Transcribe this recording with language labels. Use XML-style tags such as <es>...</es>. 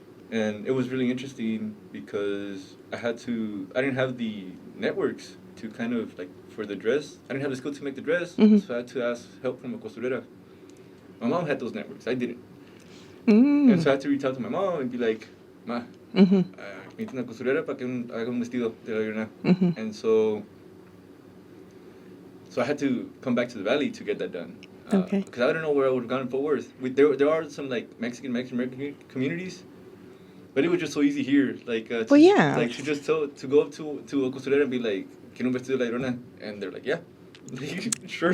<en>And it was really interesting because I didn't have the networks to kind of like for the dress. I didn't have the skill to make the dress, Mhm. so I had to ask help from a costurera. My mom had those networks. I didn't. Mm. And so I had to reach out to my mom and be like, Ma, Mhm.</en> <es>necesito una costurera para que haga un vestido de la Llorona. Mhm.</es> <en>And so I had to come back to the valley to get that done. Okay. Because I don't know where I would have gone in Fort Worth. There are some like Mexican American communities, but it was just so easy here. Like, Well, yeah. Like to just to go up to a costurera and be like,</en> <es>quiero un vestido de la Llorona,</es> <en>and they're like, yeah, sure.</en>